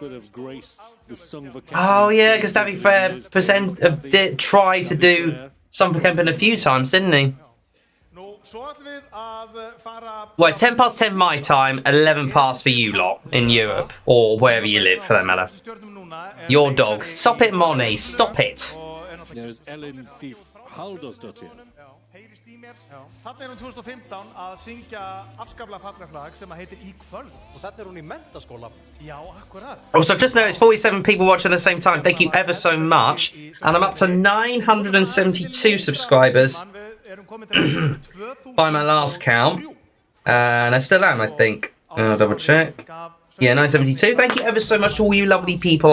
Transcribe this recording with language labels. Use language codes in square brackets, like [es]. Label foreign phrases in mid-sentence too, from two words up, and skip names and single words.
[en] Oh yeah, because David Freya tried to do Söngvakeppnin a few times, didn't he? Well, it's 10 past 10 my time, 11 past for you lot in Europe, or wherever you live for that matter. Your dog. Stop it, Moni. Stop it. There's Ellen Sif Halldórsdóttir. [is] Þarna 2015 að syngja afskaplega fallegt lag sem heitir Í kvöld. Og þetta hún í menntaskóla. Já, akkurat. [en] Also, just noticed 47 people watching at the same time. Thank you ever so much. And I'm up to 972 subscribers by my last count. And I still am, I think. I'll double check. Yeah, 972. Thank you ever so much to all you lovely people.